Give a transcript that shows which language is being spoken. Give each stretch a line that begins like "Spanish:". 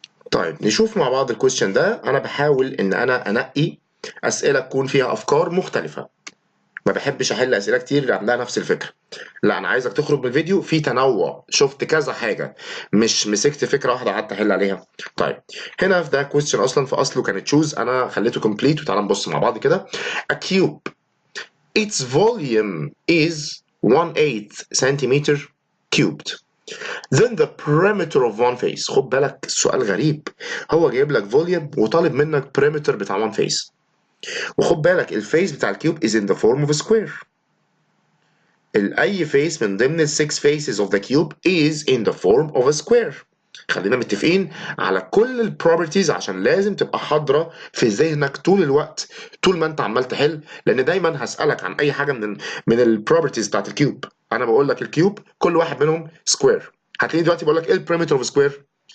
Arabic: طيب نشوف مع بعض الكويستشن ده. انا بحاول ان انا انقي اسئله تكون فيها افكار مختلفه، ما بحبش احل اسئله كتير عندها نفس الفكره. لا انا عايزك تخرج من الفيديو في تنوع، شفت كذا حاجه، مش مسكت فكره واحده قعدت احل عليها. طيب هنا في ده كويستشن اصلا في اصله كانت تشوز، انا خليته كومبليت. وتعالى نبص مع بعض كده.
English: A cube its volume is 1/8 centimeter cubed. Then the perimeter of one face.
Arabic: خد بالك السؤال غريب، هو جايب لك فوليوم وطالب منك perimeter بتاع
English: one face.
Arabic: وخد بالك الفيس بتاع الكيوب
English: is in the form of a square.
Arabic: اي فيس من ضمن ال 6
English: faces of the cube is in the form of a square.
Arabic: خلينا متفقين على كل البروبرتيز عشان لازم تبقى حاضره في ذهنك طول الوقت، طول ما انت عمال تحل، لان دايما هسالك عن اي حاجه من البروبرتيز بتاعت الكيوب. انا بقول لك الكيوب كل واحد منهم سكوير، هتلاقيني دلوقتي بقول لك ايه البريمتر اوف سكوير.